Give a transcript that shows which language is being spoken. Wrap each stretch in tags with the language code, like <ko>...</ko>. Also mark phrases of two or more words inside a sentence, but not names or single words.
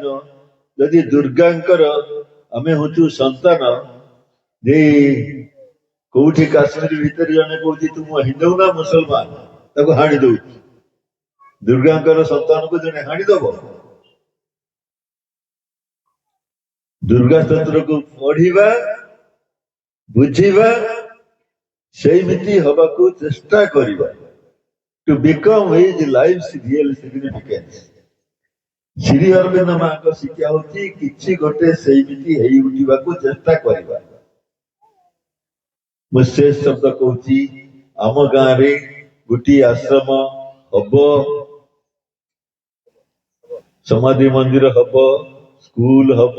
<or>ଯଦି ଦୁର୍ଗାଙ୍କର ଆମେ ହଉଛୁ ସନ୍ତାନ, ଯେ କୋଉଠି କାଶ୍ମୀର ଭିତରେ ଜଣେ କହୁଛି ତୁ ହିନ୍ଦୁ ନା ମୁସଲମାନ, ତାକୁ ହାଣି ଦଉଛି। ଦୁର୍ଗାଙ୍କର ସନ୍ତାନକୁ ଜଣେ ହାଣିଦବ? ଦୁର୍ଗା ସ୍ତୋତ୍ରକୁ ପଢିବା, ବୁଝିବା, ସେଇମିତି ହବାକୁ ଚେଷ୍ଟା କରିବା।</or> <en>To become his life's real significance.</en> <or>ଶ୍ରୀ ଅରବିନ୍ଦ ମାଙ୍କ ଶିକ୍ଷା ହଉଛି କିଛି ଗୋଟେ ସେଇମିତି ହେଇ ଉଠିବାକୁ ଚେଷ୍ଟା କରିବା। ମୁଁ ଶେଷ ଶବ୍ଦ କହୁଛି, ଆମ ଗାଁରେ ଗୋଟିଏ ଆଶ୍ରମ ହବ, ସମାଧି ମନ୍ଦିର ହବ, ସ୍କୁଲ ହବ।</or>